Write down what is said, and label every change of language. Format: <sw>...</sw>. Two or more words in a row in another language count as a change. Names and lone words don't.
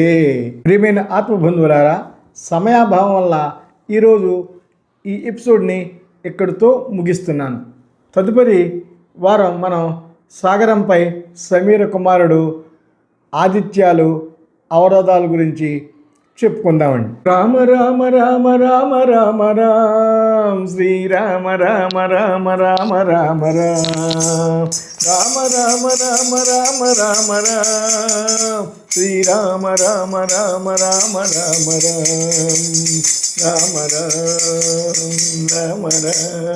<te>ప్రియమైన ఆత్మబంధువులారా, సమయాభావం వల్ల ఈరోజు ఈ ఎపిసోడ్ని ఇక్కడితో ముగిస్తున్నాను. తదుపరి వారం మనం సాగరంపై సమీర కుమారుడు ఆదిత్యాలు అవరోధాల గురించి చెప్పుకుందామండి. రామ రామ రామ రామ రామ రామ శ్రీరామ రామ రామ రామ రామ రామ రామ రామ రామ రామ రామ శ్రీరామ రామ రామ రామ రామ రామ రామ రామ రామ.</te>